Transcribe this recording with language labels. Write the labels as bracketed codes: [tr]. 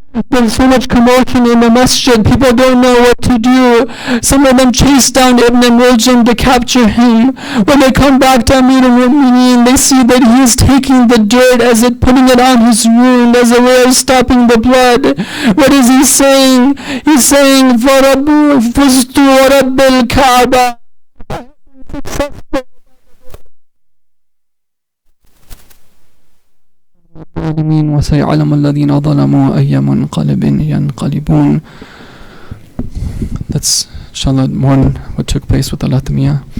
[en] There's so much commotion in the masjid. People don't know what to do. Some of them chase down Ibn Muljam to capture him. When they come back to Amir al-Mu'mineen, they see that he is taking the dirt putting it on his wound as a way of stopping the blood. What is he saying? He's saying, [ar] فُزْتُ وَرَبِّ الْكَعْبَةِ. وسيعلم الذين ظلموا أي منقلب ينقلبون. [en] That's inshallah mourn what took place with Al-Atmiya.